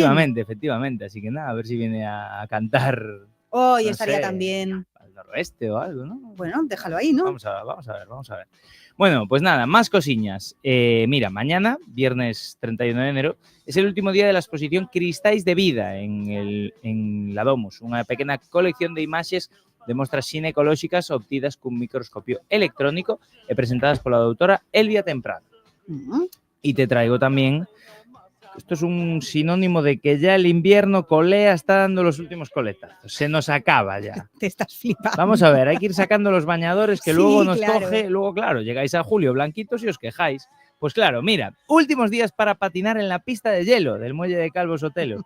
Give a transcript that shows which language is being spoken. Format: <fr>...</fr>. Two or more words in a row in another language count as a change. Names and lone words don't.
<es>Así que nada, a ver si viene a cantar Hoy No estaría sé, también. al noroeste o algo, ¿no? Bueno, déjalo ahí, ¿no? Vamos a ver. Bueno, pues nada, más cosiñas. Mira, mañana, viernes 31 de enero, es el último día de la exposición Cristais de Vida en la Domus,</es> <gl>unha pequena colección de imaxes de mostras ginecolóxicas obtidas cun microscopio electrónico e presentadas pola doutora Elvia Temprano.</gl> <es>Y te traigo también, esto es un sinónimo de que ya el invierno colea está dando los últimos coletazos, se nos acaba ya. Te estás flipando. Vamos a ver, hay que ir sacando los bañadores que Sí, luego nos claro. coge, luego claro, llegáis a julio blanquitos y os quejáis. Pues claro, mira, últimos días para patinar en la pista de hielo del muelle de Calvo Sotelo.</es>